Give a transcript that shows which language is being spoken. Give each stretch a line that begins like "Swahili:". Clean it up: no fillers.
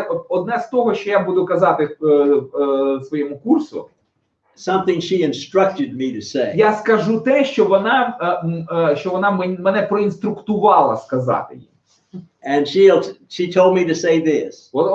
Ukrainian: одне з того, що я буду казати своєму курсу,
English: something she instructed me to say.
Ukrainian: я скажу те, що вона мене проінструктувала сказати їй.
English: And she told me to say this.